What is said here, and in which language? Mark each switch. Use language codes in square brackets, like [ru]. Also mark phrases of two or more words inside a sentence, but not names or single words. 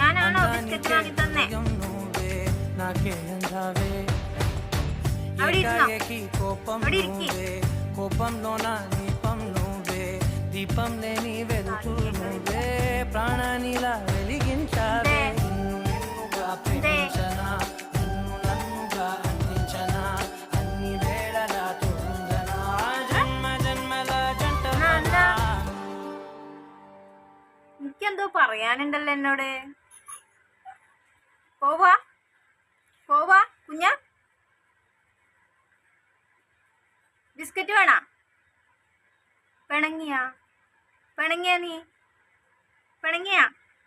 [te] నువ్వే నాకే అందావే ఏకాఏకి కోపం నువ్వే కోపంలోన దీపం నువ్వే దీపం లేని వెలుతూ నువ్వే ప్రాణానిలా వెలిగించావే నిన్నుగా ప్రేమించనా నిన్ను నన్నుగా అందించనా అన్ని వేళలా తోడుందనా జన్మ జన్మల జంటనా [ml] എനിക്കെന്തോ പറയാനുണ്ടല്ലോ എന്നോട്. പോവാ പോവാ കുഞ്ഞ, ബിസ്ക്കറ്റ് വേണ? പിണങ്ങിയ നീ പിണങ്ങിയ?